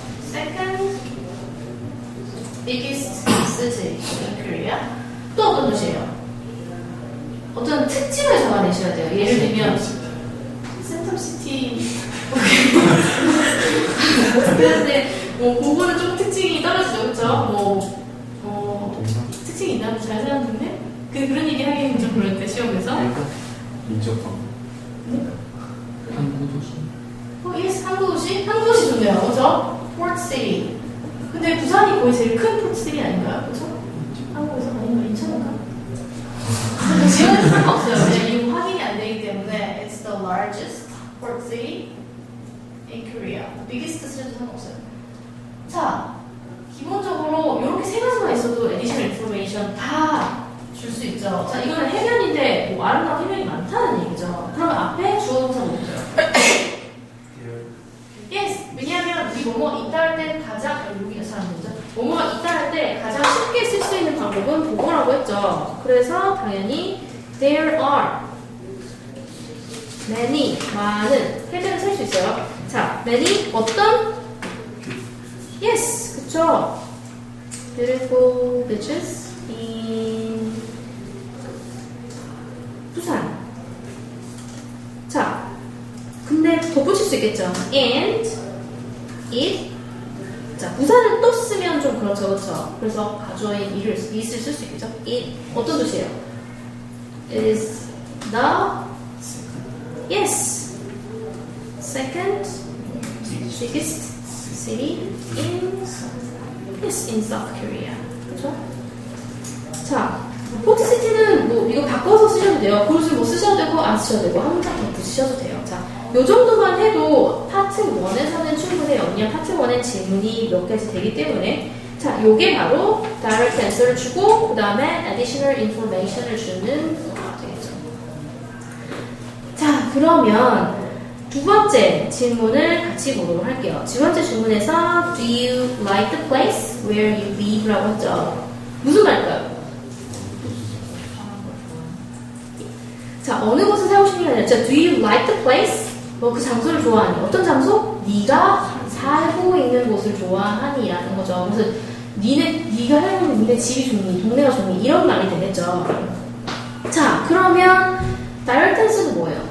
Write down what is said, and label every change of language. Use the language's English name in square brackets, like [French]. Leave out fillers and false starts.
[English] Second biggest city in Korea. [Korean] 또 어떤 도시예요? 어떤 특징을 잡아내셔야 돼요. 예를 들면 센텀시티. 그런데 그거는 좀 특징이 떨어지죠, 그렇죠? 특징이 있나? 잘 사는 동네? 그런 얘기 하기는 좀 그런데 시험에서. 민족방. 한국도시. 예스, 한국도시? 한국도시 좋네요, 그렇죠? [English] Port City. [Korean] 근데 부산이 거의 제일 큰 Port City 아닌가요? 그렇죠? 한국에서 아니면 인천인가? 지금은 상관없어요. 왜냐면 이거 확인이 안 되기 때문에 [English] It's the largest port city in Korea. [Korean] biggest city도 상관없어요. 자, 기본적으로 이렇게 세 가지만 있어도 additional information 다 줄 수 있죠. 자, 이거는 해변인데 뭐 아름다운 해변이 많다는 얘기죠. 그러면 앞에 주어 동사 뭐 있어요? [English] Yes. [Korean] 왜냐하면 우리 뭐뭐 있다 할 때 가장 여기가 사람들이죠. 뭐뭐가 있다 할 때 가장 쉽게 쓸 수 있는 방법은 보고라고 했죠. 그래서 당연히 [English] there are many [Korean] 많은 해변을 쓸 수 있어요. 자, many 어떤 yes 그쵸. [English] beautiful beaches in 부산. 자. [Korean] 근데 덧붙일 수 있겠죠. [English] And it. [Korean] 자, 부사를 또 쓰면 좀 그렇죠, 그렇죠. 그래서 가주어인 it을 쓸 수 있겠죠. It 어떤 뜻이에요? [English] Is the yes second biggest city in yes in South Korea. [Korean] 그렇죠? 자, 포트시티는 뭐 이거 바꿔서 쓰셔도 돼요. 그릇을 뭐 쓰셔도 되고 안 쓰셔도 되고 한 문장 더 붙이셔도 돼요. 자, 요 정도만 해도 파트 1에서는 충분해요. 왜냐면 파트 1엔 질문이 몇 가지 되기 때문에. 자, 요게 바로 direct answer를 주고 그 다음에 additional information을 주는 거가 되겠죠. 자, 그러면 두 번째 질문을 같이 보도록 할게요. 두 번째 질문에서 [English] Do you like the place where you live? [Korean] 라고 했죠. 무슨 말일까요? 자, 어느 곳을 살고 싶니? 아니라 [English] Do you like the place? [Korean] 뭐 그 장소를 좋아하니? 어떤 장소? 네가 살고 있는 곳을 좋아하니? 라는 거죠. 그래서 네가 살고 있는 니네 집이 좋니? 동네가 좋니? 이런 말이 되겠죠. 자, 그러면 direct answer는 뭐예요?